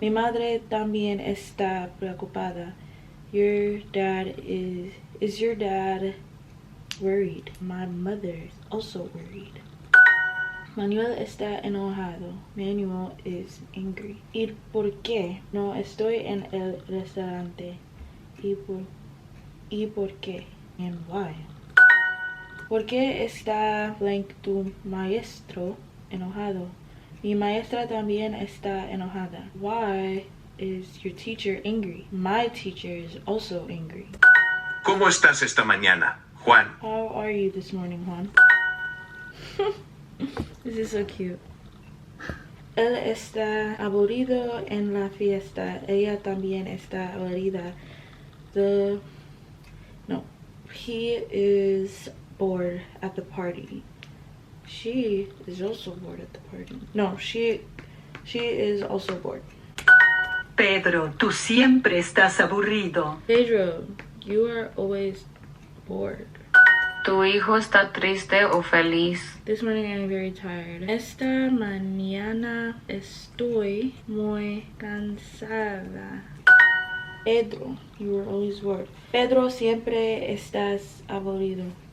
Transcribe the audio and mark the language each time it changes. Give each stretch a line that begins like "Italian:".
Spanish: Mi madre también está preocupada.
English: Your dad is your dad worried? My mother's also worried.
Spanish: Manuel está enojado.
English: Manuel is angry.
Spanish: ¿Y por qué no estoy en el restaurante? ¿Y por qué?
English: And why?
Spanish: ¿Por qué está blank tu maestro enojado? Mi maestra también está enojada.
English: Why is your teacher angry? My teacher is also angry.
Spanish: ¿Cómo estás esta mañana, Juan?
English: How are you this morning, Juan? This is so cute.
Spanish: Él está aburrido en la fiesta. Ella también está aburrida.
English: He is bored at the party. She is also bored at the party. No, she is also bored.
Spanish: Pedro, tú siempre estás aburrido.
English: Pedro, you are always bored.
Spanish: ¿Tu hijo está triste o feliz?
English: This morning I'm very tired.
Spanish: Esta mañana estoy muy cansada.
English: Pedro, you are always bored.
Spanish: Pedro, siempre estás aburrido.